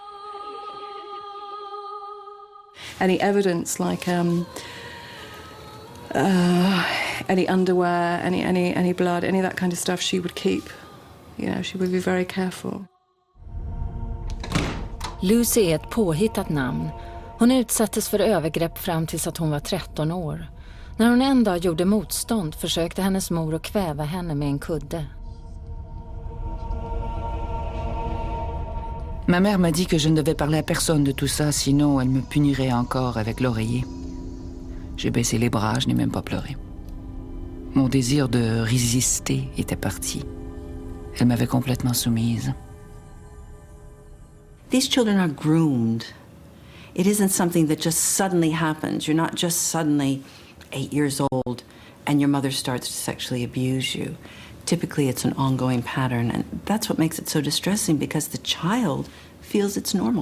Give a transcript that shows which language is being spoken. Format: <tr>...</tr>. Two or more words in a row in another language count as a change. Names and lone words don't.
<en>Any evidence, like any underwear, any blood, any of that kind of stuff, she would keep. You know, she would be very careful.</en> <sv>Lucy är ett påhittat namn. Hon utsattes för övergrepp fram tills att hon var 13 år. När hon en dag gjorde motstånd försökte hennes mor att kväva henne med en kudde.</sv> <fr>Ma mère m'a dit que je ne devais parler à personne de tout ça, sinon elle me punirait encore avec l'oreiller. J'ai baissé les bras, je n'ai même pas pleuré. Mon désir de résister était parti. Elle m'avait complètement soumise.</fr> <en>These children are groomed. It isn't something that just suddenly happens. You're not just suddenly 8 years old and your mother starts to sexually abuse you. Typically, it's an ongoing pattern, and that's what makes it so distressing, because the child feels it's normal.</en>